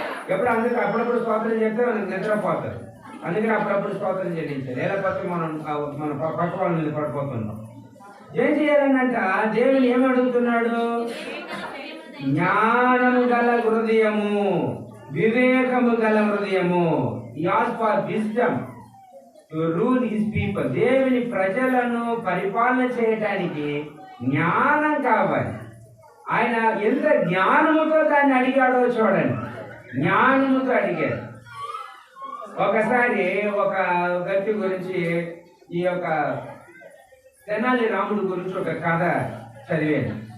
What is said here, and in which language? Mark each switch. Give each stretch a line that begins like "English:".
Telugu: ఎప్పుడు అందుకే అప్పుడప్పుడు స్తోత్రం చెప్తే మనకు నిద్రపోతారు. అందుకని అప్పుడప్పుడు స్తోత్రం చెల్లించాలి. లేకపోతే మన పక్క వాళ్ళ మీద పడిపోతున్నాం. ఏం చేయాలన్నట దేవుని ఏమి అడుగుతున్నాడు? జ్ఞానము గల హృదయము, వివేకము గల హృదయము.
English: He asked for wisdom to rule his people.
Telugu: దేవుని ప్రజలను పరిపాలన చేయటానికి జ్ఞానం కావాలి. ఆయన ఎంత జ్ఞానముతో దాన్ని అడిగాడో చూడండి. జ్ఞానముతో అడిగాడు. ఒకసారి ఒక వ్యక్తి గురించి, ఈ యొక్క తెనాలి రాముడు గురించి ఒక కథ చదివాను.